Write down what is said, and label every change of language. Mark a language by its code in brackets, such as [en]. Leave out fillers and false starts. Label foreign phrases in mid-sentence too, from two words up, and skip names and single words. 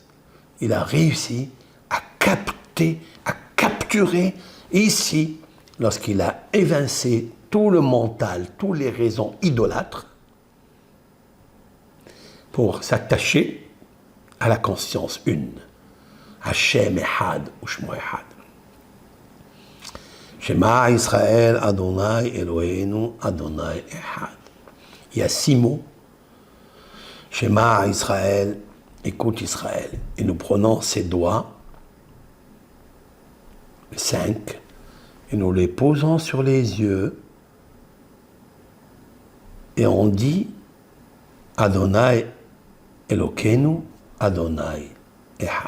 [fr] Il a réussi à capturer ici, lorsqu'il a évincé tout le mental, toutes les raisons idolâtres, pour s'attacher à la conscience une. [he] השם אחד ושמו אחד. שמע ישראל אדוני אלוהינו אדוני אחד. [fr] Il y a 6 mots. [he] שמע ישראל, [fr] écoute Israël. Et nous prenons ces doigts, 5, et nous les posons sur les yeux. Et on dit [he] אדוני אלוקינו אדוני אחד.